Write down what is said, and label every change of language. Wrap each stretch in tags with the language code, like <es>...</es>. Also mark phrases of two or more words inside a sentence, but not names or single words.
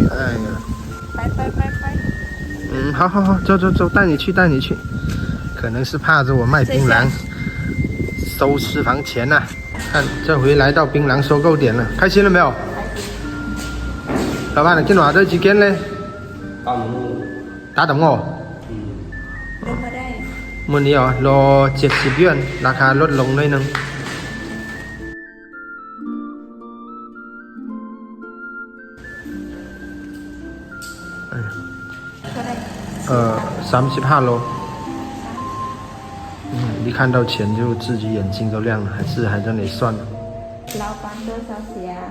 <zh>哎呀，拜。好，走，带你去。可能是怕着我卖槟榔收私房钱呐。看这回来到槟榔收购点了，开心了没有？老闆，你今晚都幾件咧？打等我。</zh> <th>มื้อนี้โล70หยวนราคาลดลงหน่อยนึง35โล</th> <zh>一看到钱就自己眼睛都亮了，还在那里算了。老板多少钱？</zh>